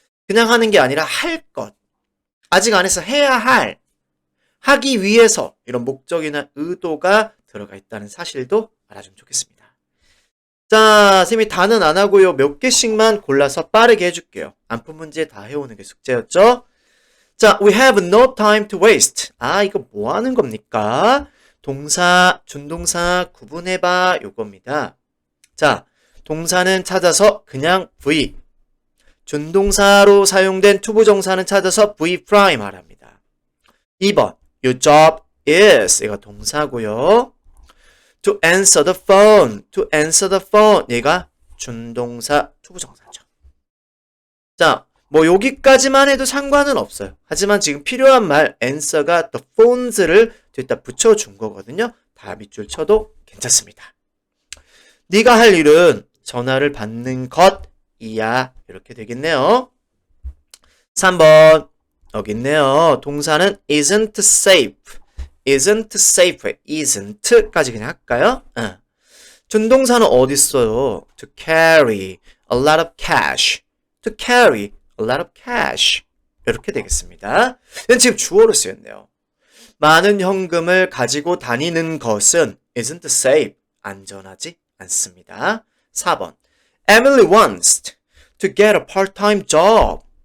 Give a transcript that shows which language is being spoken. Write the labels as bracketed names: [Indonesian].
[Korean] 그냥 하는 게 아니라 할 것. 아직 안 해서 해야 할. 하기 위해서 이런 목적이나 의도가 들어가 있다는 사실도 알아주면 좋겠습니다. 자, 선생님이 다는 안 하고요. 몇 개씩만 골라서 빠르게 해줄게요. 안푼 문제 다 해오는 게 숙제였죠? [English] 자, we have no time to waste. [Korean] 아, 이거 뭐 하는 겁니까? 동사, 준동사 구분해봐 요겁니다. 자, 동사는 찾아서 그냥 V. 준동사로 사용된 투부정사는 찾아서 V 프라임 하랍니다. 2번, [English] your job is. [Korean] 이거 동사고요. [English] To answer the phone. To answer the phone. [Korean] 얘가 준동사 투부정사죠. 자, 뭐 여기까지만 해도 상관은 없어요. 하지만 지금 필요한 말 answer가 the phones를 뒤에다 붙여준 거거든요. 다 밑줄 쳐도 괜찮습니다. 네가 할 일은 전화를 받는 것이야. 이렇게 되겠네요. 3번 여기 있네요. 동사는 [English] isn't safe. isn't safe. [Korean] isn't까지 그냥 할까요? 준동사는 어디 있어요? [English] To carry a lot of cash. To carry a lot of cash. [Korean] 이렇게 되겠습니다. 이건 지금 주어로 쓰였네요. 많은 현금을 가지고 다니는 것은 [English] isn't safe. [Korean] 안전하지 않습니다. 4번. [English] Emily wants to get a part-time job.